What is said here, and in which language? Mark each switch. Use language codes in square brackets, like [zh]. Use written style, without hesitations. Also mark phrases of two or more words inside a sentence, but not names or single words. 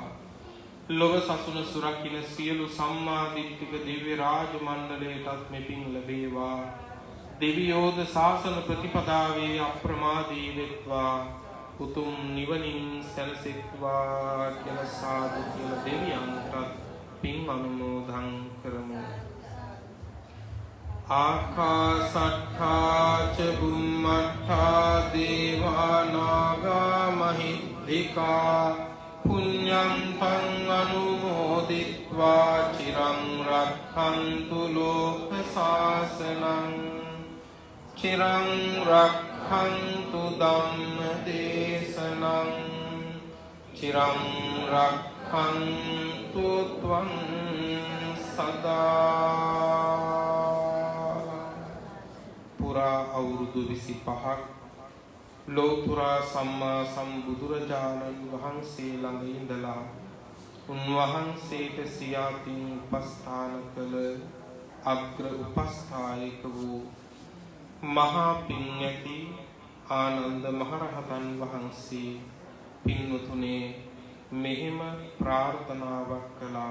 [si] ලොව සසුන සුරකින්න සියලු සම්මා දිට්ඨික දිව්‍ය රාජ මණ්ඩලයටත් මෙපින් ලැබේවා. දෙවියෝද ශාසන ප්‍රතිපදාවේ අප්‍රමාදී වෙත්වා උතුම් නිවනින් සැනසෙත්වා කියලා සාදු කියලා දෙවියන්ටත් පින් අනුමෝදන් කරමු. [pi] ආකාසට්ඨා ච බුම්මට්ඨා දේවා නාග මහිද්దికා පුඤ්ඤන්තං අනුමෝදිත්වා චිරං රක්ඛන්තු ලෝක සාසනං චිරං රක්ඛන්තු ධම්ම දේශනං චිරං රක්ඛන්තු ත්වං සදා. [si] පුරා අවුරුදු 25ක් ලෝතුරා සම්මා සම්බුදුරජාණන් වහන්සේ ළඟ ඉඳලා උන්වහන්සේට සියාතින් උපස්ථාන කළ අග්‍ර උපස්ථායක වූ මහා පින්යති ආනන්ද මහරහතන් වහන්සේ පින්වතුනේ මෙහෙම ප්‍රාර්ථනාවක් කළා.